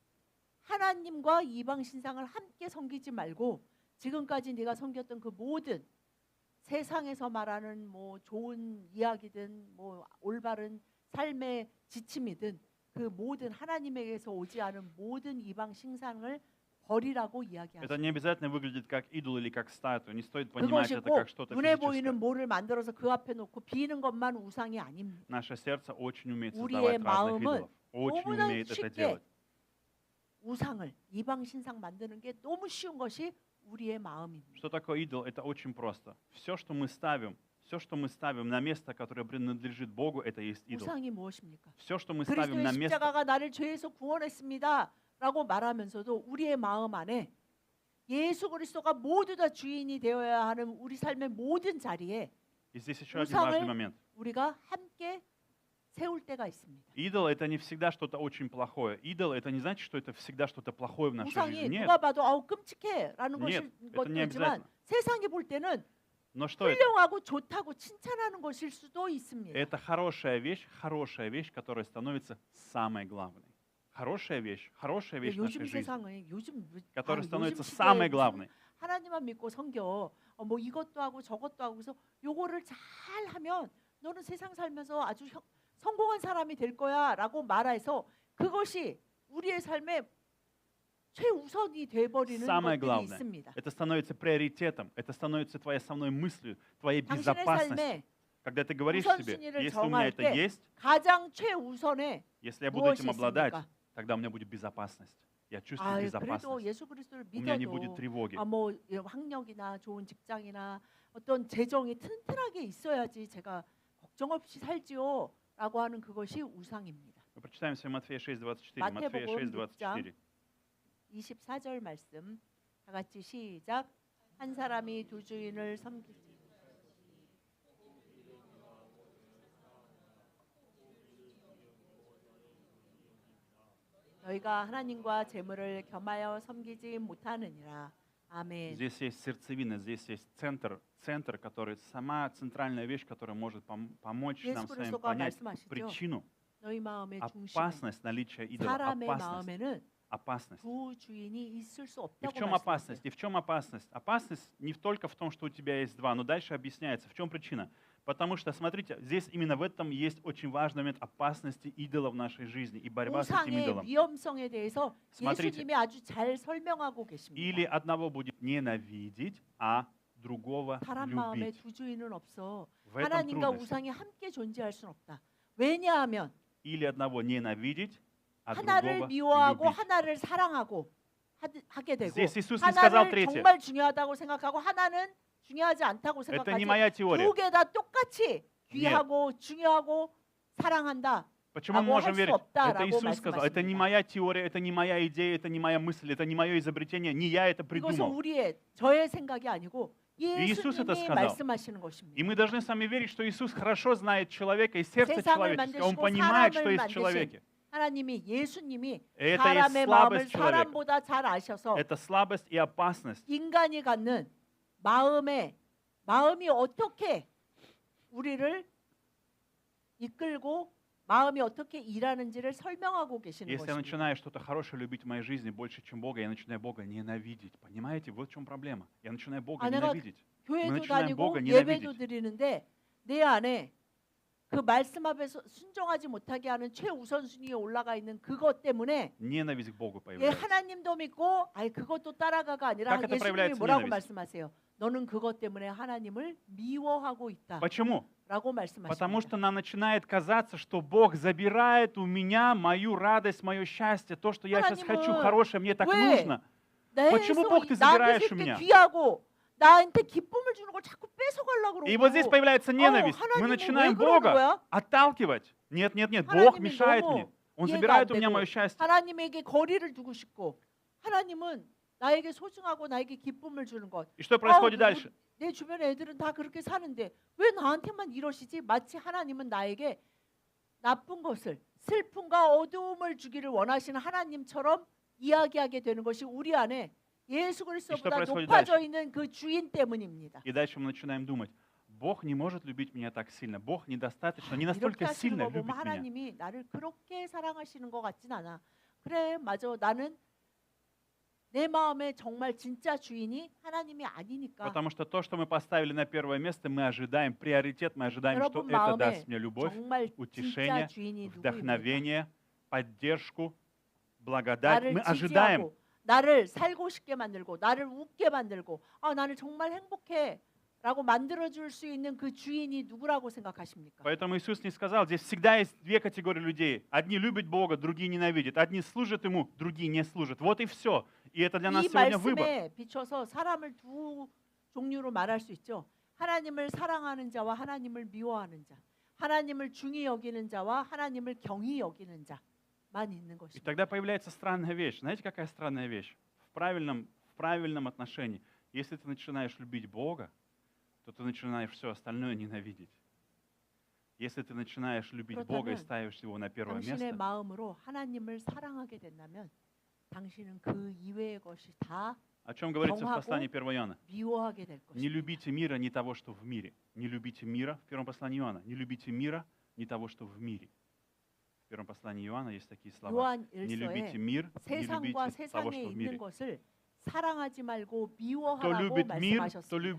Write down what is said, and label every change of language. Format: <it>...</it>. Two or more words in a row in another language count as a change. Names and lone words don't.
<ko>하나님과 이방 신상을 함께 섬기지 말고 지금까지 네가 섬겼던 그 모든 세상에서 말하는 뭐 좋은 이야기든 뭐 올바른 삶의 지침이든 그 모든 하나님에게서 오지 않은 모든 이방 신상을 버리라고</ko> <ru>это</ru> <ko>이야기하죠.</ko> <ru>не обязательно выглядит как идол или как статуя. Не стоит понимать</ru> <ko>그것이</ko> <ru>это</ru> <ko>꼭</ko> <ru>как что-то</ru> <ko>눈에</ko> <ru>физическое.</ru> <ko>보이는 뭐를 만들어서 그 앞에 놓고 비는 것만 우상이 아닙니다.</ko> <ru>Наше сердце очень умеет</ru> <ko>우리의</ko> <ru>создавать разных</ru> <ko>마음은</ko> <ru>идолов. Очень</ru> <ko>너무나</ko> <ru>умеет это</ru> <ko>쉽게</ko> <ru>делать.</ru> <ko>우상을 이방 신상 만드는 게 너무 쉬운 것이 우리의 마음입니다.</ko> <ru>Что такое идол? Это очень просто. Все, что мы ставим на место, которое принадлежит Богу, это есть идол.</ru> <ko>우상이 무엇입니까?</ko> <ru>Все, что мы ставим</ru> <ko>그리스도의</ko> <ru>на место,</ru> <ko>십자가가 나를 죄에서 구원했습니다라고 말하면서도 우리의 마음 안에 예수 그리스도가 모두 다 주인이 되어야 하는 우리 삶의 모든 자리에</ko> <ru>и здесь еще один важный</ru> <ko>우상을</ko> <ru>момент.</ru> <ko>우리가 함께 세울 때가 있습니다.</ko> <ru>Идол — это не всегда что-то очень плохое. Идол — это не значит, что это всегда что-то плохое в нашей жизни.</ru> <ko>우상이</ko> <ru>Нет,</ru> <ko>누가 봐도 아우 끔찍해라는</ko> <ru>нет, это</ru> <ko>것도</ko> <ru>не</ru> <ko>있지만</ko> <ru>обязательно.</ru> <ko>세상이 볼 때는</ko> <ru>Но что это?</ru> <ko>훌륭하고 좋다고 칭찬하는 것일 수도 있습니다.</ko> <ru>Это хорошая вещь, которая становится самой главной. Хорошая вещь в</ru> <ko>요즘</ko> <ru>нашей жизни,</ru> <ko>세상에 요즘</ko> <ru>которая</ru> <ko>요즘</ko> <ru>становится</ru> <ko>시대에</ko> <ru>самой</ru> <ko>무슨</ko> <ru>главной.</ru> <ko>하나님만 믿고 섬겨 뭐 이것도 하고 저것도 하고 그래서 요거를 잘 하면 너는 세상 살면서 아주 성공한 사람이 될 거야라고 말해서 그것이 우리의 삶의 최우선이 돼버리는</ko> <ru>Самое</ru> <ko>것들이</ko> <ru>главное.</ru> <ko>있습니다.</ko> <ru>Это становится приоритетом, это становится твоей основной мыслью, твоей</ru> <ko>당신의</ko> <ru>безопасностью.</ru> <ko>삶에</ko> <ru>Когда ты говоришь себе,</ru> <ko>우선순위를</ko> <ru>если у меня</ru> <ko>정할</ko> <ru>это</ru> <ko>때</ko> <ru>есть,</ru> <ko>가장 최우선에</ko> <ru>если я буду</ru> <ko>무엇이</ko> <ru>этим обладать,</ru> <ko>있습니까?</ko> <ru>тогда у меня будет безопасность. Я чувствую</ru> <ko>아, 그래도</ko> <ru>безопасность.</ru> <ko>예수 그리스도를</ko> <ru>У меня не будет</ru> <ko>믿어도</ko> <ru>тревоги.</ru> <ko>뭐 학력이나 좋은 직장이나 어떤 재정이 튼튼하게 있어야지 제가 걱정 없이 살지요라고 하는 그것이 우상입니다.</ko> <ru>Мы прочитаем все Матфея 6:24. Матфея</ru> <ko>마태복음 6:24. 24절 말씀 다 같이 시작. 한 사람이 두 주인을 섬기지 너희가 하나님과 재물을 겸하여 섬기지 못하느니라. 아멘.</ko> <ru>Здесь есть сердцевина, здесь есть центр, который сама центральная вещь, которая может помочь нам</ru> <ko>예수</ko> <ru>с вами</ru> <ko>그리스도가</ko> <ru>понять</ru> <ko>말씀하시죠.</ko> <ru>причину,</ru> <ko>너희 마음의 중심에</ko> <ru>опасность наличия идола,</ru> <ko>사람의 마음에는</ko> <ru>опасность.</ru> <ko>두 주인이 있을 수</ko> <ru>И в</ru> <ko>없다고</ko> <ru>чем</ru> <ko>말씀하세요.</ko> <ru>опасность? И в чем опасность? Опасность не только в том, что у тебя есть два, но дальше объясняется. В чем причина? Потому что, смотрите, здесь именно в этом есть очень важный момент опасности идола в нашей жизни и борьба с этим</ru> <ko>우상의</ko> <ru>идолом.</ru> <ko>위험성에 대해서</ko> <ru>Смотрите.</ru> <ko>예수님이 아주 잘 설명하고</ko> <ru>Или</ru> <ko>계십니다.</ko> <ru>одного будет ненавидеть, а другого</ru> <ko>사람 마음에</ko> <ru>любить.</ru> <ko>두 주인은 없어.</ko> <ru>В этом</ru> <ko>하나님과</ko> <ru>трудность.</ru> <ko>우상이 함께 존재할 수는 없다. 왜냐하면</ko> <ru>Или одного ненавидеть, а</ru> <ko>하나를</ko> <ru>другого</ru> <ko>미워하고</ko> <ru>любить.</ru> <ko>하나를 사랑하고 하게 되고</ko> <ru>Здесь Иисус не сказал</ru> <ko>하나를</ko> <ru>третье.</ru> <ko>정말 중요하다고 생각하고 하나는 중요하지 않다고</ko> <ru>Это не</ru> <ko>생각하지</ko> <ru>моя теория.</ru> <ko>두 개 다 똑같이 귀하고 중요하고 사랑한다.</ko> <ru>Почему мы</ru> <ko>라고</ko> <ru>можем</ru> <ko>할 수</ko> <ru>верить?</ru> <ko>없다라고</ko> <ru>Это Иисус сказал. Это не</ru> <ko>말씀하십니다.</ko> <ru>моя теория, это не моя идея, это не моя мысль, это не мое изобретение, не я это</ru> <ko>이것은</ko> <ru>придумал.</ru> <ko>저의 생각이 아니고</ko> <ru>Иисус это</ru> <ko>예수님이</ko> <ru>сказал.</ru> <ko>말씀하시는</ko> <ru>И</ru> <ko>것입니다.</ko> <ru>мы должны сами верить, что Иисус хорошо знает человека и сердце</ru> <ko>세상을</ko> <ru>человеческое. Он</ru> <ko>만드시고</ko> <ru>понимает, что</ru> <ko>사람을</ko> <ru>есть в</ru> <ko>만드신</ko> <ru>человеке.</ru> <ko>하나님이 예수님이</ko> <ru>Это</ru> <ko>사람의</ko> <ru>есть</ru> <ko>마음을</ko> <ru>слабость человека.</ru> <ko>사람보다 잘 아셔서</ko> <ru>Это слабость и опасность.</ru> <ko>인간이 갖는 마음이 어떻게 우리를 이끌고 마음이 어떻게 일하는지를 설명하고 계시는</ko> <ru>Если я</ru> <ko>것입니다.</ko> <ru>начинаю что-то хорошее любить в моей жизни больше, чем Бога, я начинаю Бога ненавидеть. Понимаете? Вот в чем проблема. Я начинаю Бога</ru> <ko>아, 내가</ko> <ru>ненавидеть.</ru> <ko>교회도</ko> <ru>начинаем</ru> <ko>다니고</ko> <ru>Бога</ru> <ko>예배도</ko> <ru>ненавидеть.</ru> <ko>드리는데 내 안에 그 말씀 앞에서 순종하지 못하게 하는 최우선순위에 올라가 있는 그것 때문에</ko> <ru>Ненависть к Богу</ru> <ko>예,</ko> <ru>появляется.</ru> <ko>하나님도 믿고 그것도 따라가가 아니라</ko> <ru>Как это</ru> <ko>예수님이</ko> <ru>проявляется</ru> <ko>뭐라고</ko> <ru>ненависть?</ru> <ko>말씀하세요? 너는 그것 때문에 하나님을 미워하고 있다.</ko> <ru>Почему?</ru> <ko>라고</ko> <ru>Потому что</ru> <ko>말씀하십니다.</ko> <ru>нам начинает казаться, что Бог забирает у меня мою радость, мое счастье, то, что я сейчас хочу,</ru> <ko>하나님은</ko> <ru>хорошее, мне так</ru> <ko>왜</ko> <ru>нужно.</ru> <ko>내</ko> <ru>почему Бог ты</ru> <ko>나한테</ko> <ru>забираешь у</ru> <ko>이렇게</ko> <ru>меня?</ru> <ko>귀하고 나한테 기쁨을 주는 걸 자꾸 뺏어가려고</ko> <ru>И вот здесь</ru> <ko>그러고</ko> <ru>появляется ненависть. Мы</ru> <ko>하나님은</ko> <ru>начинаем</ru> <ko>왜 그러는</ko> <ru>Бога</ru> <ko>거야?</ko> <ru>отталкивать. Нет, Бог</ru> <ko>하나님이</ko> <ru>мешает</ru> <ko>너무</ko> <ru>мне. Он</ru> <ko>이해가</ko> <ru>забирает</ru> <ko>안</ko> <ru>у меня</ru> <ko>되고</ko> <ru>мое счастье.</ru> <ko>하나님에게 거리를 두고 싶고 하나님은 나에게 소중하고 나에게 기쁨을 주는 것.</ko> <ru>И что происходит дальше?</ru> <ko>내 주변 애들은 다 그렇게 사는데 왜 나한테만 이러시지? 마치 하나님은 나에게 나쁜 것을 슬픔과 어두움을 주기를 원하시는 하나님처럼 이야기하게 되는 것이 우리 안에 예수 그리스도보다</ko> <ru>происходит</ru> <ko>높아져</ko> <ru>дальше?</ru> <ko>있는 그 주인 때문입니다.</ko> <ru>И дальше мы начинаем думать, Бог не может любить меня так сильно. Бог недостаточно, не</ru> <ko>이렇게</ko> <ru>настолько</ru> <ko>하시는</ko> <ru>сильно</ru> <ko>거 보면</ko> <ru>любит меня.</ru> <ko>하나님이 나를 그렇게 사랑하시는 것 같진 않아. 그래, 맞아. 나는 내 마음에 정말 진짜 주인이 하나님이 아니니까.</ko> <ru>Потому что то, что мы поставили на первое место, мы ожидаем, приоритет, мы ожидаем, что</ru> <ko>여러분</ko> <ru>это</ru> <ko>마음에</ko> <ru>даст мне любовь,</ru> <ko>정말 진짜</ko> <ru>утешение,</ru> <ko>주인이 누구입니까?</ko> <ru>вдохновение, поддержку, благодать.</ru> <ko>나를</ko> <ru>Мы ожидаем.</ru> <ko>지지하고 나를 살고 싶게 만들고 나를 웃게 만들고 나는 정말 행복해 라고 만들어줄 수 있는 그 주인이 누구라고 생각하십니까?</ko> <ru>Поэтому Иисус не сказал, здесь всегда есть две категории людей. Одни любят Бога, другие ненавидят. Одни служат Ему, другие не служат. Вот и все. И это для нас</ru> <ko>이</ko> <ru>сегодня выбор.</ru> <ko>말씀에 비춰서 사람을 두 종류로 말할 수 있죠. 하나님을 사랑하는 자와 하나님을 미워하는 자. 하나님을 중히 여기는 자와 하나님을 경히 여기는 자만 있는</ko> <ru>И</ru> <ko>것입니다.</ko> <ru>тогда появляется странная вещь. Знаете, какая странная вещь? В правильном отношении. Если ты начинаешь любить Бога, то ты начинаешь все остальное ненавидеть. Если ты начинаешь любить Бога и</ru> <ko>그렇다면</ko> <ru>ставишь Его на первое</ru> <ko>당신의</ko> <ru>место,</ru> <ko>마음으로 하나님을 사랑하게 된다면 당신은 그 이외의 것이 다</ko> <ru>о чем говорится в</ru> <ko>경하고</ko> <ru>послании 1 Иоанна?</ru> <ko>미워하게 될</ko> <ru>Не</ru> <ko>것입니다.</ko> <ru>любите мира, не того, что в мире. Не любите мира, в первом послании Иоанна. Не любите мира, не того, что в мире. В первом послании Иоанна есть такие слова.</ru> <ko>요한</ko> <ru>Не любите</ru> <ko>1서에</ko> <ru>мир, не</ru> <ko>세상과</ko> <ru>любите того,</ru> <ko>세상에</ko> <ru>что в</ru> <ko>있는</ko> <ru>мире.</ru> <ko>것을 사랑하지 말고</ko> <ru>Кто</ru> <ko>미워하라고</ko> <ru>любит мир, кто</ru> <ko>말씀하셨습니다.</ko>